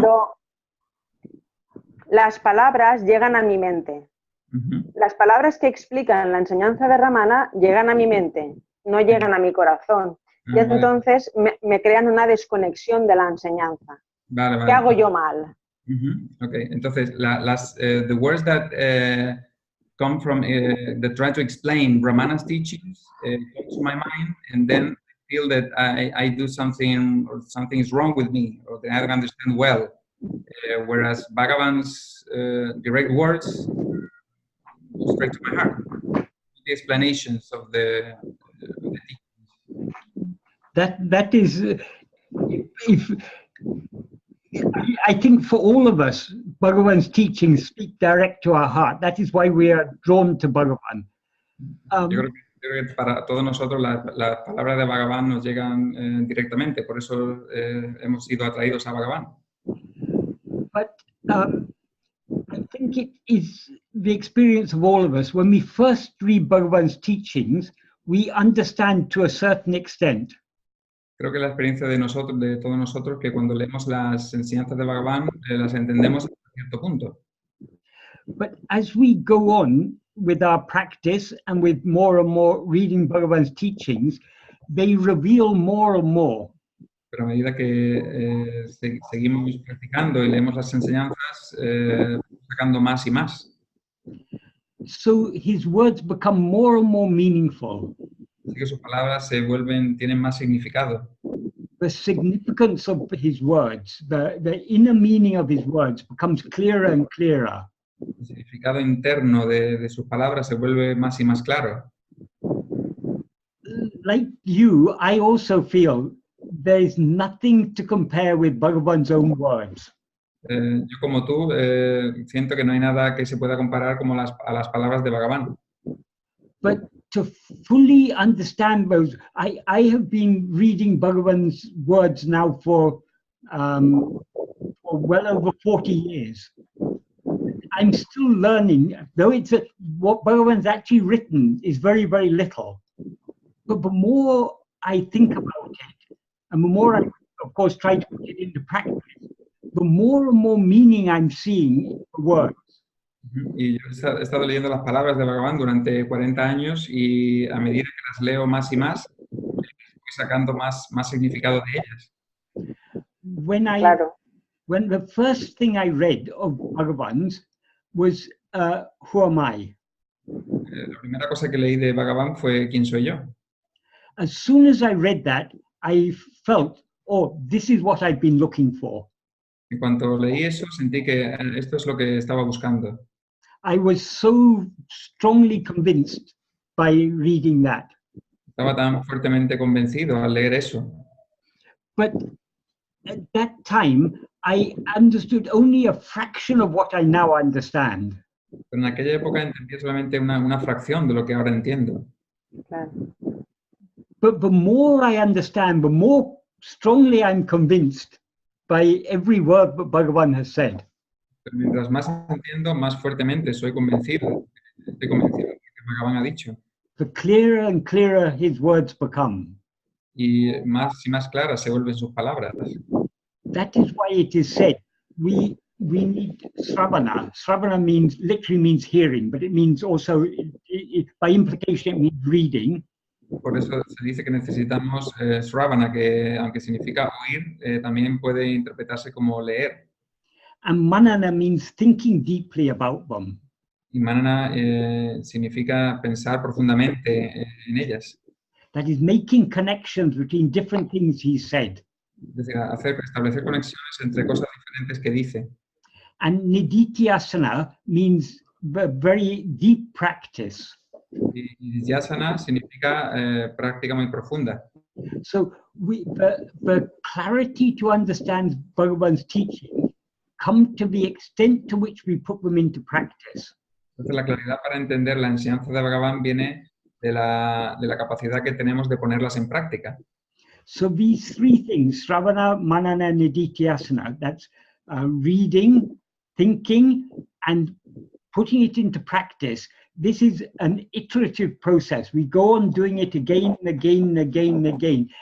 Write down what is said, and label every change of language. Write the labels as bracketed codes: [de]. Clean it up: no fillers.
[es] ¿no? Las palabras llegan a mi mente. Las palabras que explican la enseñanza de Ramana llegan a mi mente, no llegan a mi corazón. Y entonces me crean una desconexión de la enseñanza. Vale. ¿Qué hago yo mal? [en] Okay, entonces the words that come from that try to explain Ramana's teachings come to my mind, and then I feel that I do something or something is wrong with me or that I don't understand well. Whereas Bhagavan's direct words go straight to my heart. The explanations of the teachings. That is, if I think for all of us, Bhagavan's teachings speak direct to our heart. That is why we are drawn to Bhagavan. [es] Yo creo que para todos nosotros las palabras de Bhagavan nos llegan directamente, por eso hemos sido atraídos a Bhagavan. [en] But I think it is the experience of all of us. When we first read Bhagavan's teachings, we understand to a certain extent. [es] Creo que la experiencia de nosotros, de todos nosotros, que cuando leemos las enseñanzas de Bhagavan, las entendemos hasta cierto punto. [en] But as we go on with our practice and with more and more reading Bhagavan's teachings, they reveal more and more. [es] Pero a medida que seguimos practicando y leemos las enseñanzas, sacando más y más. [en] So his words become more and more meaningful. [es] Así que sus palabras tienen más significado. [en] The significance of his words, the inner meaning of his words becomes clearer and clearer. [es] El significado interno de sus palabras se vuelve más y más claro. [en] Like you, I also feel there is nothing to compare with Bhagavan's own words. [es] Yo como tú siento que no hay nada que se pueda comparar como a las palabras de Bhagavan. [en] But to fully understand those, I have been reading Bhagavan's words now for well over 40 years. I'm still learning, though what Bhagavan's actually written is very, very little. But the more I think about it, and the more I, of course, try to put it into practice, the more and more meaning I'm seeing in the words. [es] Y yo he estado leyendo las palabras de Bhagavan durante 40 años y a medida que las leo más y más, voy sacando más significado de ellas. [en] When the first thing I read of Bhagavan's was Who Am I? [es] La primera cosa que leí de Bhagavan fue ¿Quién soy yo? [en] As soon as I read that, I felt, oh, this is what I've been looking for. [es] En cuanto leí eso, sentí que esto es lo que estaba buscando. [en] I was so strongly convinced by reading that. [es] Estaba tan fuertemente convencido al leer eso. [en] But at that time, I understood only a fraction of what I now understand. [es] Pero en aquella época entendí solamente una fracción de lo que ahora entiendo. [en] But the more I understand, the more strongly I'm convinced by every word that Bhagavan has said. [es] Pero mientras más entiendo, más fuertemente estoy convencido de lo que Bhagavan ha dicho. [en] The clearer and clearer his words become. [es] Y más claras se vuelven sus palabras. [en] That is why it is said we need Sravana. Sravana literally means hearing, but it means also, by implication, it means reading. [es] Por eso se dice que necesitamos Sravana, que aunque significa oír, también puede interpretarse como leer. [en] And Manana means thinking deeply about them. [es] Y Manana significa pensar profundamente en ellas. [en] That is making connections between different things he said. [es] Es decir, establecer conexiones entre cosas diferentes que dice. [en] And Nididhyasana means very deep practice. [es] Y Nididhyasana significa práctica muy profunda. [en] So the clarity to understand Bhagavan's teaching come to the extent to which we put them into practice. [es] Entonces la claridad para entender la enseñanza de Bhagavan viene de la capacidad que tenemos de ponerlas en práctica. [en] So these three things, Sravana, Manana, and Nididhyasana, that's reading, thinking, and putting it into practice. This is an iterative process. We go on doing it again and again and again and again.